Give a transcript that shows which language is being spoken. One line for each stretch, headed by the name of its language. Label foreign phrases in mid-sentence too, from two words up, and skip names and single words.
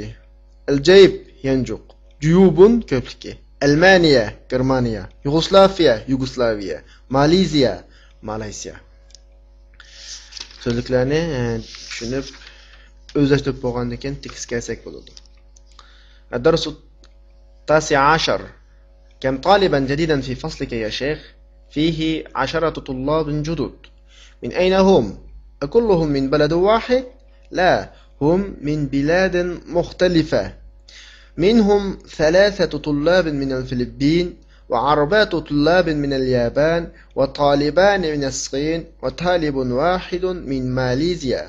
Uzbek: Al-jayb yanjuq, juyubun ko'pligi. Almaniya Germaniya, Yugoslaviya, Maleziya Malayziya. So'zliklarni tushunib o'zlashtirib bo'lgandan keyin tekstga kelsak bo'ladi.
Arabic: الدرس التاسع عشر. كم طالبا جديدا في فصلك يا شيخ؟ فيه 10 طلاب جدد. من أين هم؟ أكلهم من بلد واحد؟ لا، هم من بلاد مختلفة. منهم 3 طلاب من الفلبين، و4 طلاب من اليابان، وطالبان من الصين، وطالب واحد من ماليزيا.